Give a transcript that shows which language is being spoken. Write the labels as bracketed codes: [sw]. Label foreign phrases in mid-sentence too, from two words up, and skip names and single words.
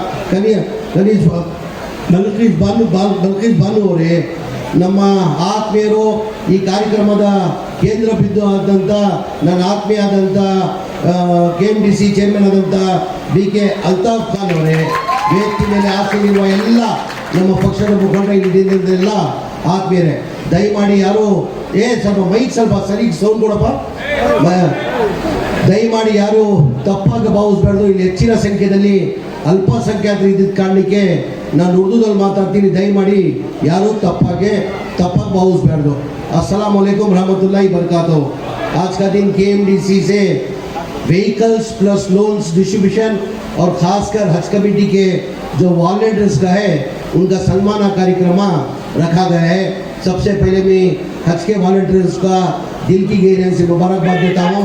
[kn] ಬಲ್ಕೀಸ್ ಬಾನು ಅವರೇ, ನಮ್ಮ ಆತ್ಮೀಯರು ಈ ಕಾರ್ಯಕ್ರಮದ ಕೇಂದ್ರ ಬಿಂದು ಆದಂಥ ನನ್ನ ಆತ್ಮೀಯ ಆದಂಥ KMDC ಚೇರ್ಮನ್ ಆದಂಥ BK ಅಲ್ತಾಫ್ ಖಾನ್ ಅವರೇ, ವೇದಿಕೆ ಮೇಲೆ ಆಸೀನಿರುವ ಎಲ್ಲ ನಮ್ಮ ಪಕ್ಷದ ಮುಖಂಡರೆಲ್ಲ ಆತ್ಮೀಯರೇ, ದಯಮಾಡಿ ಯಾರು ಸ್ವಲ್ಪ ಮೈಕ್ ಸ್ವಲ್ಪ ಸರಿ ಸೌಂಡ್ ಕೊಡಪ್ಪ, ದಯಮಾಡಿ ಯಾರು ತಪ್ಪಾಗಿ ಭಾವಿಸಬಾರ್ದು. ಇಲ್ಲಿ ಹೆಚ್ಚಿನ ಸಂಖ್ಯೆಯಲ್ಲಿ ಅಲ್ಪಸಂಖ್ಯಾತರು ಇದ್ದಿದ್ದ ಕಾರಣಕ್ಕೆ ನಾನು ಉರ್ದುದಲ್ಲಿ ಮಾತಾಡ್ತೀನಿ, ದಯಮಾಡಿ ಯಾರು ತಪ್ಪಾಗಿ ಭಾವಿಸಬಾರ್ದು. [ar] السلام عليكم ورحمة الله وبركاته. [hi] आज का दिन KMDC से [en] vehicles plus loans distribution [hi] और खासकर हज कमेटी के जो वॉलंटियर्स का है उनका सन्माना कार्यक्रम रखा गया है। सबसे पहले मैं हज के वॉलंटियर्स का दिल की गहराई से मुबारकबाद देता हूँ।